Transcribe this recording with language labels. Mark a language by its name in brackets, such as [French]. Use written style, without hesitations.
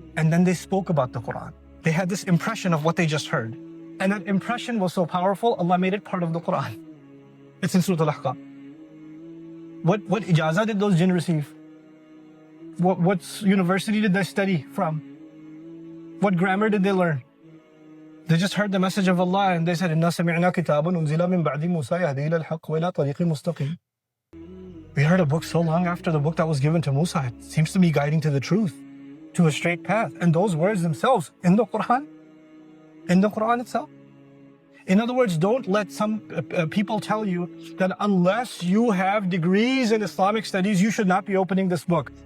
[English] And then they spoke about the Quran. They had this impression of what they just heard. And that impression was so powerful, Allah made it part of the Quran. It's in Surah Al-Ahqaf. What ijazah did those jinn receive? What university did they study from? What grammar did they learn? They just heard the message of Allah and they said, [Arabic] إِنَّا سَمِعْنَا كِتَابًا أُنزِلَ مِن بَعْدِ مُوسَى يَهْدِي إِلَى الْحَقِّ وَإِلَى طَرِيقٍ مُسْتَقِيمٍ. [English] We heard a book so long after the book that was given to Musa. It seems to be guiding to the truth, to a straight path. And those words themselves in the Quran itself. In other words, don't let some people tell you that unless you have degrees in Islamic studies, you should not be opening this book.